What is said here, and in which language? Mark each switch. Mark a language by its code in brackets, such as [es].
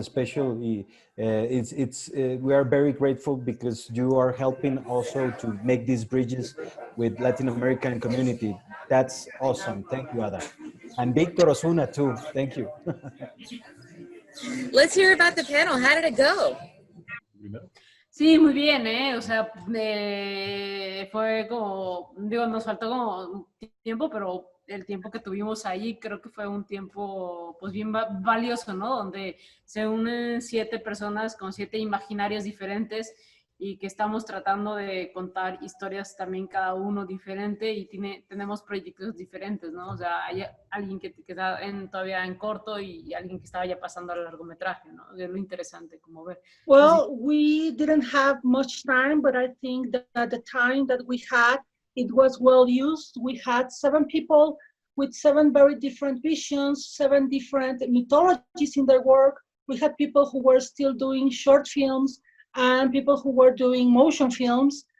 [en] Especially, we are very grateful because you are helping also to make these bridges with Latin American community. That's awesome. Thank you, Ada. And Victor Osuna too. Thank you. Let's hear about the panel. How did it go? [es] Sí, muy bien, o sea, fue como, digo, nos faltó como tiempo, pero el tiempo que tuvimos ahí creo que fue un tiempo pues bien valioso, ¿no? Donde se unen 7 personas con 7 imaginarios diferentes y que estamos tratando de contar historias también cada uno diferente y tenemos proyectos diferentes, ¿no? O sea, hay alguien que está todavía en corto y alguien que estaba ya pasando al largometraje, ¿no? Es lo interesante como ver. [en] Well, we didn't have much time, but I think that the time that we had, it was well used. We had 7 people with 7 very different visions, 7 different mythologies in their work. We had people who were still doing short films and people who were doing motion films.